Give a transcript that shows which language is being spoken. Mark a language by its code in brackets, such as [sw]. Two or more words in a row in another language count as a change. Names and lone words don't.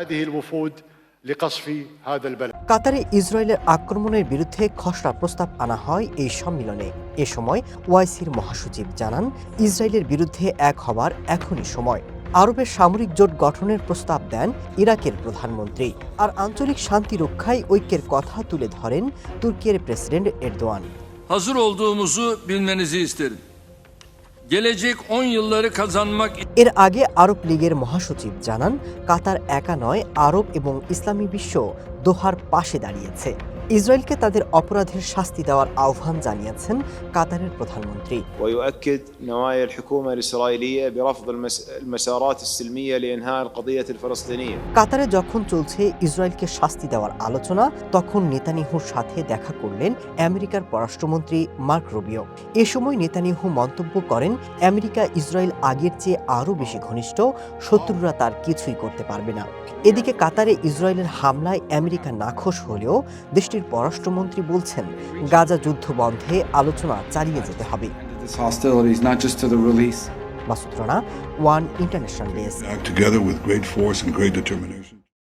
[bn] কাতারে ইসরায়েলের আক্রমণের বিরুদ্ধে খসড়া প্রস্তাব আনা হয় এই সম্মেলনে। এ সময় ওআইসির মহাসচিব জানান, ইসরায়েলের বিরুদ্ধে এক হবার এখনই সময়। আরবের সামরিক জোট গঠনের প্রস্তাব দেন ইরাকের প্রধানমন্ত্রী। আর আঞ্চলিক শান্তি রক্ষায় ঐক্যের কথা তুলে ধরেন তুর্কির প্রেসিডেন্ট এরদোয়ান। [tr] Hazır olduğumuzu bilmenizi isterim. Gelecek 10 yılları kazanmak. [bn] এর আগে আরব লীগের মহাসচিব জানান, কাতার একা নয়, আরব এবং ইসলামী বিশ্ব দোহার পাশে দাঁড়িয়েছে। ইসরায়েলকে তাদের অপরাধের শাস্তি দেওয়ার আহ্বান জানিয়েছেন কাতারের প্রধানমন্ত্রী। [ar] ويؤكد نوايا الحكومة الإسرائيلية برفض المسارات السلمية لإنهاء القضية الفلسطينية. [bn] কাতারে যখন চলছে ইসরায়েলকে শাস্তি দেওয়ার আলোচনা, তখন নেতানিয়াহুর সাথে দেখা করলেন আমেরিকার পররাষ্ট্রমন্ত্রী মার্ক রুবিও। এ সময় নেতানিয়াহু মন্তব্য করেন, আমেরিকা ইসরায়েল আগের চেয়ে আরও বেশি ঘনিষ্ঠ, শত্রুরা তার কিছুই করতে পারবে না। এদিকে কাতারে ইসরায়েলের হামলায় আমেরিকা নাখোশ হলেও দেশটির পররাষ্ট্রমন্ত্রী বলছেন, গাজা যুদ্ধ বন্ধে আলোচনা চালিয়ে যেতে হবে। মাসুদ রানা, ওয়ান ইন্টারন্যাশনাল ডেস্ক। [en] Together with great force and great determination.